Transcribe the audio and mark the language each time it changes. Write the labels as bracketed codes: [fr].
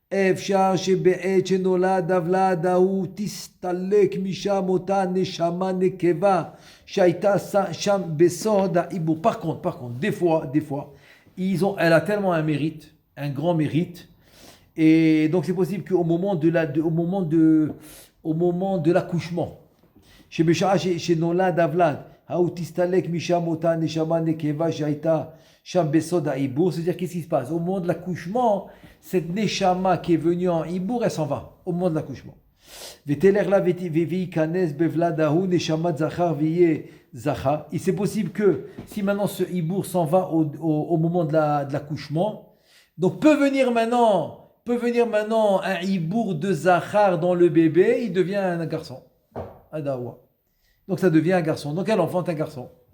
[he] אפשר שבעת שנולד הוולד ההוא תסתלק משם אותה נשמה נקבה שהייתה שם בסוד העיבור. [fr] Par contre, des fois, elle a tellement un mérite, un grand mérite, et donc c'est possible qu'au moment de l'accouchement, [he] שבשעה שנולד הוולד ההוא תסתלק משם אותה נשמה נקבה שהייתה שם בסוד העיבור, [fr] c'est-à-dire qu'est-ce qui se passe? Au moment de l'accouchement, cette neshama qui est venue en hibour, elle s'en va au moment de l'accouchement. [he] ותלך לה וייכנס בוולדהו נשמת זכר ויהיה זכר. [fr] Et c'est possible que si maintenant ce hibour s'en va au moment de l'accouchement, donc peut venir maintenant un hibour de zachar dans le bébé, il devient un garçon. Adawa. Donc ça devient un garçon. Donc elle enfante un garçon.